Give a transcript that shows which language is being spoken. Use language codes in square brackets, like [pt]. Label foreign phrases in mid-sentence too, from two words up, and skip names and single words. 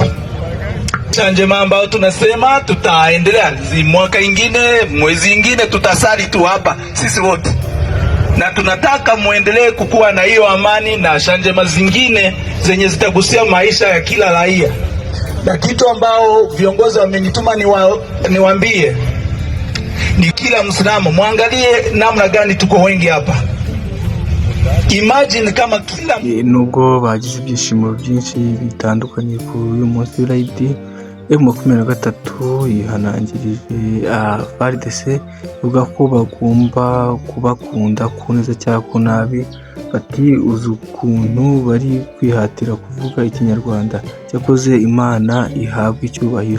[sw] Njema ambao tunasema tutaendelea mwaka ingine, mwezi ingine, tutasali tu hapa sisi wote, na tunataka muendelee kukuwa na hiyo amani na shanjema zingine zenye zitagusia maisha ya kila raia. Na kitu ambao viongozi wamenituma niwaambie ni kila Muislamu muangalie namna gani tuko wengi hapa. Imagine kama kila [rw] nubwo bagize ibyishimo byinshi bitandukanye ku uyu munsi w'irayidi, M23 yihanangirije FARDC ivuga ko bagomba kubakunda ku neza cyangwa ku nabi. Bati uzi ukuntu bari kwihatira kuvuga ikinyarwanda, cyakoze Imana ihabwa icyubahiro.